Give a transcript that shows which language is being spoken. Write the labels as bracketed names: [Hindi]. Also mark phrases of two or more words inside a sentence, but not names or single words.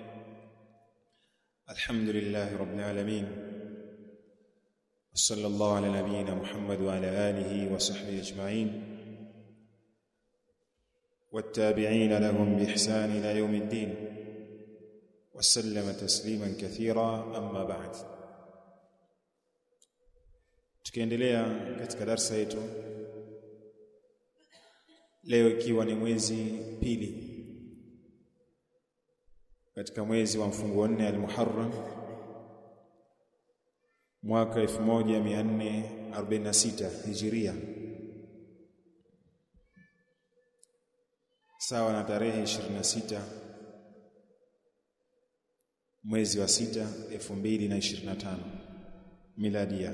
[Arabic] الحمد لله رب العالمين، وصلى الله على نبينا محمد وعلى آله وصحبه أجمعين والتابعين لهم بإحسان إلى يوم الدين وسلم تسليما كثيرا. أما بعد، [Swahili] tukiendelea katika darasa yetu leo, ikiwa ni mwezi pili katika mwezi wa mfungo 4 al-Muharram mwaka 1446 Hijria, sawa na tarehe 26 mwezi wa 6 2025 miladia.